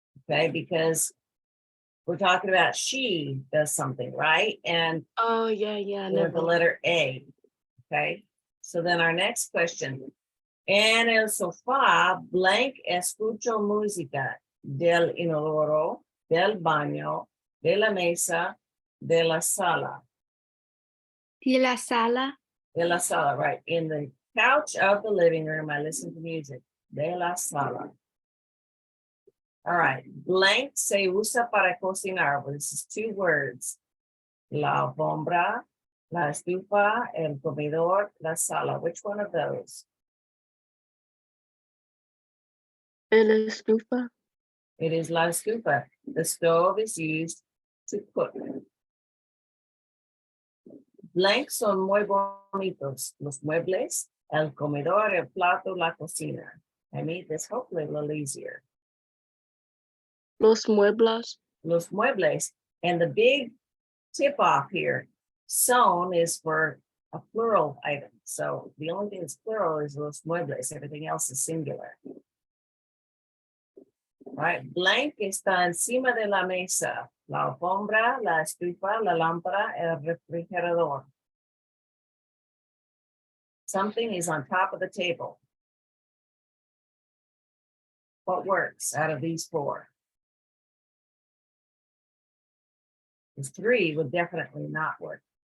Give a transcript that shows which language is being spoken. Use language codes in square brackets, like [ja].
[en] Okay, because we're talking about she does something, right? And Oh, yeah. with the letter A. Okay, so then our next question. [es] En el sofá, blank escucho música del inodoro, del baño, de la mesa, de la sala. De la sala. De la sala, right. [en] In the couch of the living room, I listen to music. [es] De la sala. All right. Blank se usa para cocinar. [en] Well, this is 2 words. [es] La alfombra, La estufa, el comedor, la sala. [en] Which one of those? [es] El estufa. [en] It is la estufa. The stove is used to cook. [es] Blank son muy bonitos. Los muebles, el comedor, el plato, la cocina. [en] I made this hopefully a little easier. [es] Los muebles. [en] Los muebles. And the big tip off here, son is for a plural item. So the only thing that's plural is los muebles. Everything else is singular. [es] Right, blank está encima de la mesa, la alfombra, la estufa, la lámpara, el refrigerador. [en] Something is on top of the table. What works out of these four? Because three would definitely not work.